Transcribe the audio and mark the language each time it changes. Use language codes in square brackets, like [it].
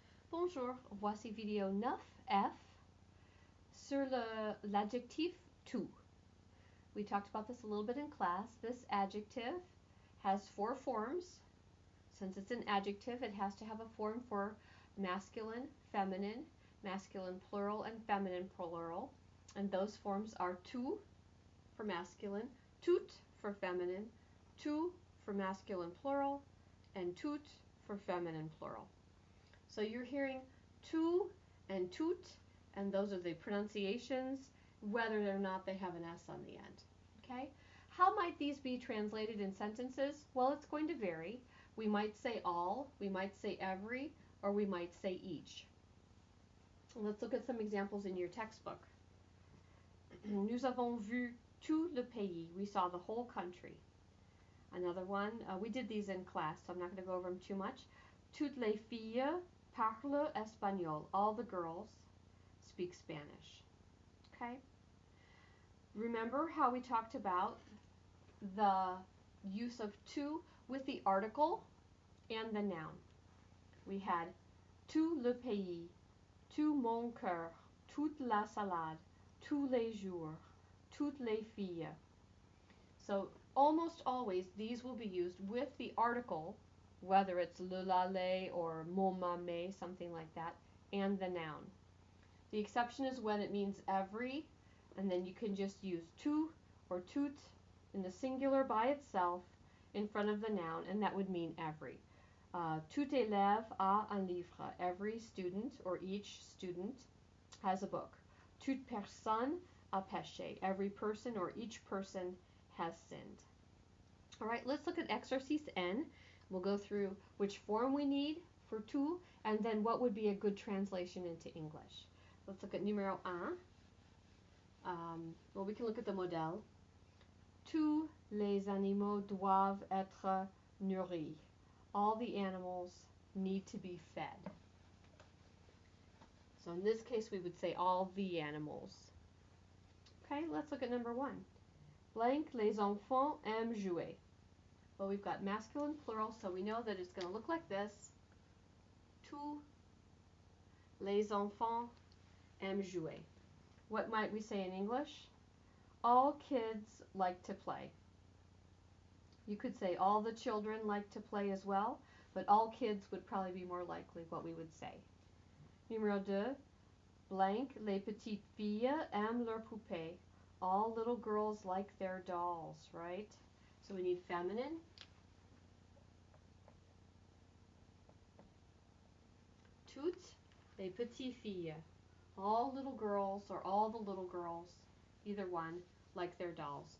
[fr] Bonjour, voici vidéo 9F sur l'adjectif tout. [en] We talked about this a little bit in class. This adjective has 4 forms. Since it's an adjective, it has to have a form for masculine, feminine plural, and feminine plural. And those forms are tout for masculine, tout for feminine, tout for masculine plural, and tout for feminine plural. So you're hearing tout and tout, and those are the pronunciations, whether or not they have an S on the end. Okay? How might these be translated in sentences? Well, it's going to vary. We might say all, we might say every, or we might say each. Let's look at some examples in your textbook. [fr] Nous avons vu tout le pays. [en] We saw the whole country. Another one, we did these in class, so I'm not going to go over them too much. [fr] Toutes les filles parlent espagnol. [en] All the girls speak Spanish. Okay? Remember how we talked about the use of tout with the article and the noun. We had [fr] tout le pays, tout mon cœur, toute la salade, tous les jours, toutes les filles. [en] So almost always these will be used with the article, whether it's le lait or mon mamé, something like that, and the noun. The exception is when it means every, and then you can just use tout or tout in the singular by itself in front of the noun, and that would mean every. [fr] Tout élève a un livre. [en] Every student or each student has a book. [fr] Toute personne a péché. [en] Every person or each person has sinned. All right, let's look at exercise N. We'll go through which form we need for tout, and then what would be a good translation into English. Let's look at numéro 1. Well, we can look at the modèle. [fr] Tous les animaux doivent être nourris. [en] All the animals need to be fed. So in this case, we would say all the animals. Okay, let's look at number 1. [fr] Blank, les enfants aiment jouer. [en] Well, we've got masculine plural, so we know that it's going to look like this. [fr] Tous les enfants aiment jouer. [en] What might we say in English? All kids like to play. You could say all the children like to play as well, but all kids would probably be more likely what we would say. [fr] Numéro 2. Blank, les petites filles aiment leurs poupées. [en] All little girls like their dolls, right? So we need feminine. [fr] Toutes les petites filles. [en] All little girls or all the little girls, either one, like their dolls.